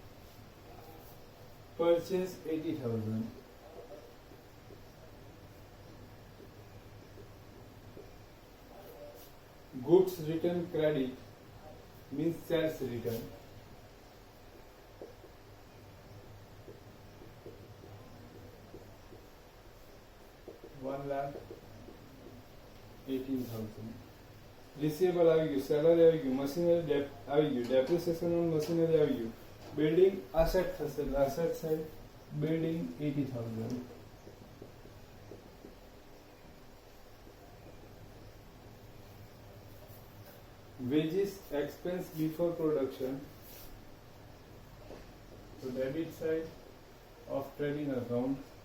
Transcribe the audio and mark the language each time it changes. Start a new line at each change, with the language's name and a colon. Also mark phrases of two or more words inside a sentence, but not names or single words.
English: purchase 80,000, goods return credit means sales return, $1,18,000.
Gujarati: Receivable આવી ગયું, salary આવી ગયું, machinery આવી ગયું,
English: depreciation on machinery
Gujarati: આવી ગયું,
English: building asset થશે, asset side building 80,000. Wages expense before production, so debit side of trading account